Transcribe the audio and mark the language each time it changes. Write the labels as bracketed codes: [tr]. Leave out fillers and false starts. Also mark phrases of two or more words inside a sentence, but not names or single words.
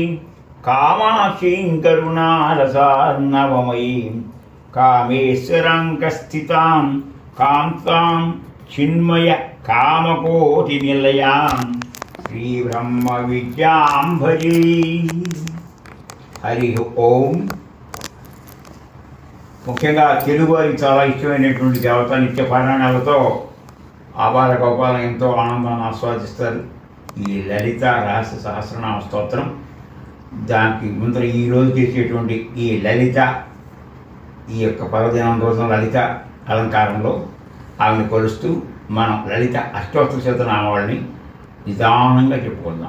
[sa] कामाक्षीं करुणारसार्णवमयीं कामेश्वराङ्कस्थितां कान्तां चिन्मय कामकोटिनिलयां श्रीब्रह्मविद्यां भजे। हरि ओम। [te] ముఖ్యంగా తెలుగు వారికి చాలా ఇష్టమైనటువంటి దేవత నిత్య పారాయణాలతో ఆబాల గోపాలం ఎంతో ఆనందాన్ని ఆస్వాదిస్తారు. ఈ లలిత రహస్య సహస్రనామ స్తోత్రం, దానికి ముందర ఈరోజు చేసేటువంటి ఈ లలిత, ఈ యొక్క పర్వదినం రోజున లలిత అలంకారంలో ఆమెను కొలుస్తూ మనం లలిత అష్టోత్తర శతనామాలని నిదానంగా చెప్పుకుందాం.